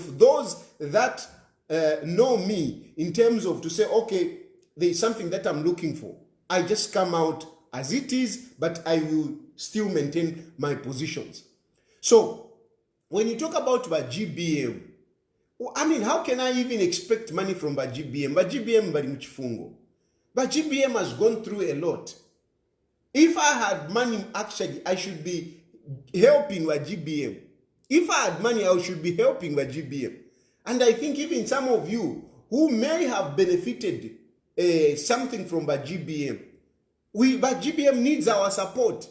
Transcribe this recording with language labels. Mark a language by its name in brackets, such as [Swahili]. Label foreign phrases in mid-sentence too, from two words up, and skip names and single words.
[English] Those that know me in terms of to say, okay, there is something that I'm looking for. I just come out as it is, but I will still maintain my positions. So, when you talk about GBM, I mean, how can I even expect money from GBM? [Bemba] GBM bali mchifungo. [English] GBM has gone through a lot. If I had money, actually, I should be helping GBM. If I had money, I should be helping GBM. And I think even some of you who may have benefited something from GBM, GBM needs our support.